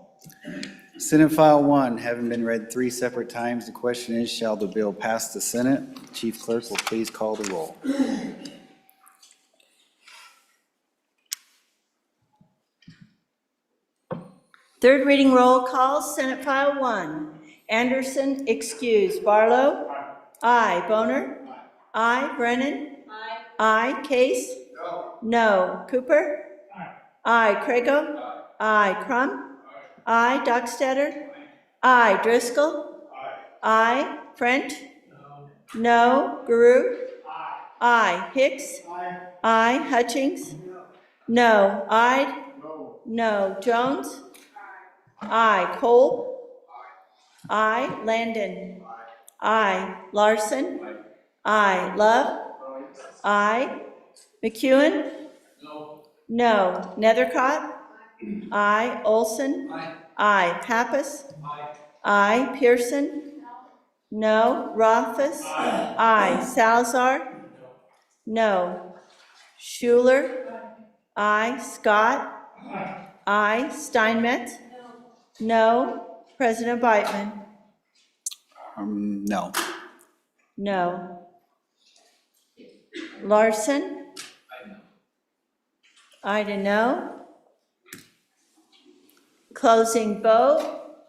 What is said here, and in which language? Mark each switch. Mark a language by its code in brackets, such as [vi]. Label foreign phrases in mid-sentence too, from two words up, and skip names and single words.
[en] Senate File 1, having been read 3 separate times, the question is, shall the bill pass the Senate? Chief Clerk will please call the roll. Third reading roll call, Senate File 1. Anderson, excused. Barlow? Aye. Boner? Aye. Brennan? Aye. Case? No. Cooper? Aye. Crago? Aye. Crum? Aye. Dockstetter? Aye. Driscoll? Aye. French? No. Guru? Aye. Hicks? Aye. Hutchings? No. Aye. No. Jones? Aye. Cole? Aye. Landon? Aye. Larson? Aye. Love? Aye. McEwen? No. Nethercott? Aye. Olson? Aye. Pappas? Aye. Pearson? No. Rothfuss? Aye. Salazar? No. Schuler? Aye. Scott? Aye. Steinmetz? No. President Biteman? No. No. Larson? Aye to no. Closing vote.